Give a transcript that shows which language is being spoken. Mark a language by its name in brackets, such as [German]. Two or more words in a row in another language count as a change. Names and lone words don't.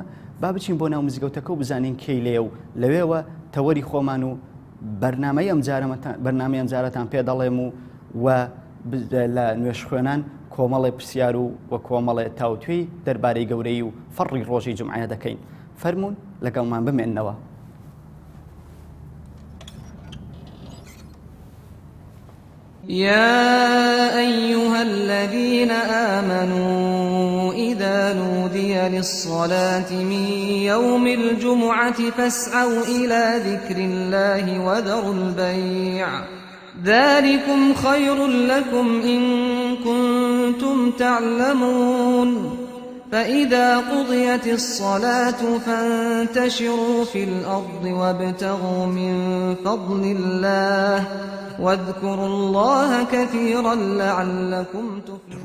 [Central Kurdish] با بچین بۆ ناو مزگەوتەکە و بزانین کەی لێ و لەوێوە تەوەری خۆمان و بەرنامەی ئەم جارەتان پێ دەڵێم و لە نوێش خوێنان کۆمەڵی پرسیار و کۆمەڵێ تاوتوێی دەربارەی گەورەی و فەڕی ڕۆژی جومعە دەکەین. فەرموون لەگەڵمان بمێننەوە. [Arabic] يا أيها الذين آمنوا إذا نودي للصلاة من يوم الجمعة فاسعوا إلى ذكر الله وذروا البيع ذلكم خير لكم إن كنتم تعلمون فإذا قضيت الصلاة فانتشروا في الأرض وابتغوا من فضل الله واذكروا الله كثيرا لعلكم تفلحون.